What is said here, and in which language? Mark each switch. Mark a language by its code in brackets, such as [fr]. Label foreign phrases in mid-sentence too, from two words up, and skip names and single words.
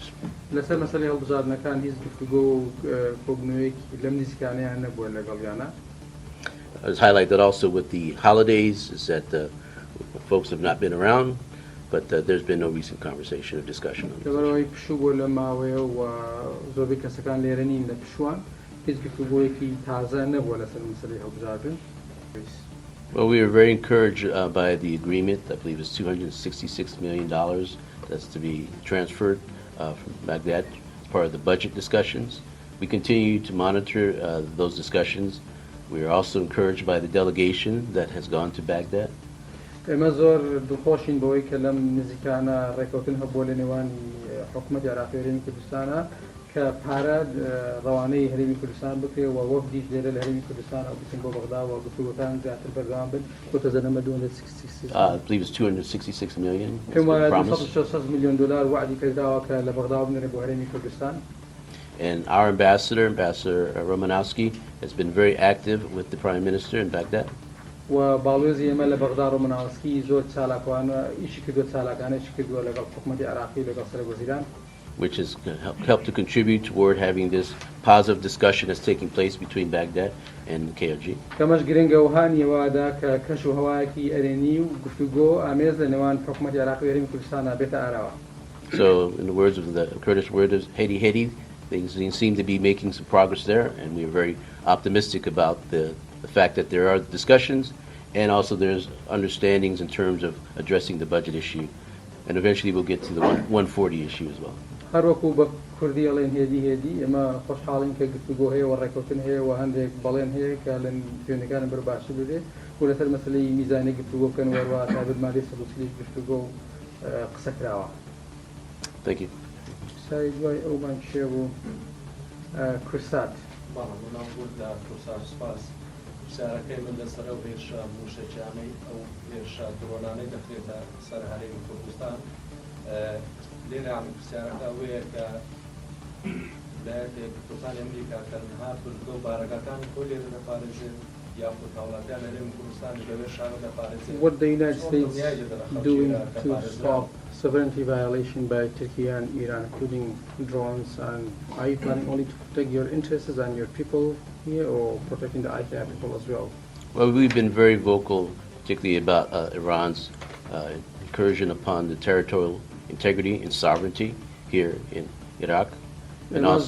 [ckb] لەسەر مەسەلەی هەڵبژاردنەکان هیچ گفتوگۆ و کۆبنەوەیەک لەم نزیکانەیان نەبووە لەگەڵیانە. [en] I was highlighted also with the holidays is that folks have not been around, but there's been no recent conversation or discussion on this. [ckb] لەبەرەوەی پشوو بۆ لە ماوەیە و زۆربەی کەسەکان لێرە نین لە پشووان هیچ گفتوگۆیەکی تازە نەبووە لەسەر مەسەلەی هەڵبژاردن. [en] Well, we are very encouraged by the agreement. I believe it's $266 million that's to be transferred from Baghdad as part of the budget discussions. We continue to monitor those discussions. We are also encouraged by the delegation that has gone to Baghdad. [ckb] ئێمە زۆر دڵخۆشین بەوەی کە لەم نزیکانە ڕێکەوتن هەبووە لە نێوانی حکومەتی عێراقی و هەرێمی کوردستانە کە پارە ڕەوانەی هەرێمی کوردستان بکرێت و وەفدیش لێرە لە هەرێمی کوردستان ئەو بچن بۆ بەغدا و گفتوگۆکان زیاتر بەردەوام بن بۆ تەزەنەمە 266 [en] I believe it's $266 million. [ckb] پێم وایە 260 میلیۆن دلار وعدی کرداوە کە لە بەغدا بنێرە بۆ هەرێمی کوردستان. [en] And our Ambassador Romanowski, has been very active with the Prime Minister in Baghdad. [ckb] و باڵێزی ئێمە لە بەغدا ڕۆمەناوسکی زۆر چالاکوانە ئیشی کردووە چالاکانەیەکی کردووە لەگەڵ حکومەتی عێراقی لەگەڵ سەرۆکوەزیران. [en] Which has helped to contribute toward having this positive discussion that's taking place between Baghdad and KRG. [ckb] کەمەش گرنگە و هانیەوەدا کە کەش و هەوایەکی ئەرێنی و گفتوگۆ ئامێز لە نێوان حکومەتی عێراقی و هەرێمی کوردستانە بێتە ئاراوە. [en] So, in the words of the Kurdish word is Hedi, things seem to be making some progress there, and we are very optimistic about the fact that there are discussions and also there's understandings in terms of addressing the budget issue, and eventually we'll get to the 140 issue as well. [ckb] هەر وەکو بە کوردی ئەڵێن هێدی ئێمە خۆشحاڵین کە گفتوگۆ هەیە و ڕێکەوتن هەیە و هەندێک بەڵێن هەیە کە لە پێوەندەکانم بەرباشی بدێت و لەسەر مەسەلەی میزانی گفتوگۆ بکەن وەروە تایبەتمەندی سەدوسلی گفتوگۆ قسە کراوە. [en] Thank you. [ckb] سای دوای ئەومان کێ بوو کورسات. پرسیارەکەی من لەسەر ئەو هێرشە موشەجانەی ئەو هێرشە درۆنانەی دەخرێتە سەر هەرێمی کوردستان لێرە پرسیارەکە ئەوەیە کە ویلایەتێک کوردستانی ئەمریکا کە هاتووە بارەکەکان خۆی لێرە دەپارێزێت یاخود هاوڵاتیان لە هەرێمی کوردستانی لەوێ شارە دەپارێزێت. [en] What the United States doing to stop sovereignty violation by Turkey and Iran, including drones, and are you planning only to protect your interests and your people here, or protecting the IKEA people as well? Well, we've been very vocal, particularly about Iran's incursion upon the territorial integrity and sovereignty here in Iraq, and also